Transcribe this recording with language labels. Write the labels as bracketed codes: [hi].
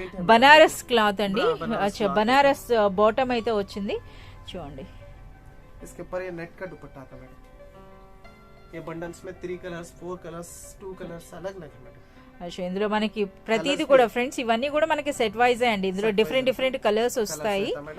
[te] Banaras cloth అండి. అచ్చా, Banaras bottom అయితే వచ్చింది చూడండి. [hi] इसके ऊपर ये नेट का दुपट्टा आता मैडम. ये बंडल्स में 3 कलर्स, 4 कलर्स, 2 कलर्स अलग अलग है मैडम. [te] అచ్చా, ఇందులో మనకి ప్రతిది కూడా ఫ్రెండ్స్ ఇవన్నీ కూడా మనకి సెట్ వైజ్ అండి. ఇందులో డిఫరెంట్ కలర్స్ వస్తాయి.